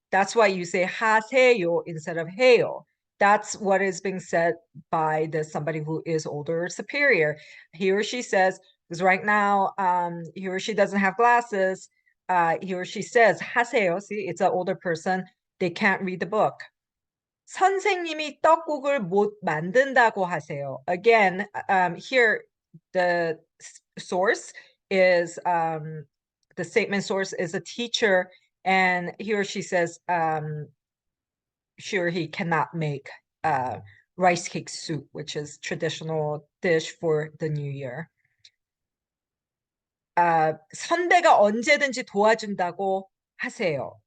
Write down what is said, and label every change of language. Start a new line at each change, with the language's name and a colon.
English: That's why you say 하세요 instead of 해요. That's what is being said by somebody who is older or superior. He or she says, because right now he or she doesn't have glasses, he or she says 하세요. See, it's an older person. They can't read the book.
Korean: 선생님이 떡국을 못 만든다고 하세요.
English: Again, here the source is the statement source is a teacher, and he or she says sure he cannot make rice cake soup, which is traditional dish for the new year.
Korean: 선배가 언제든지 도와준다고 하세요.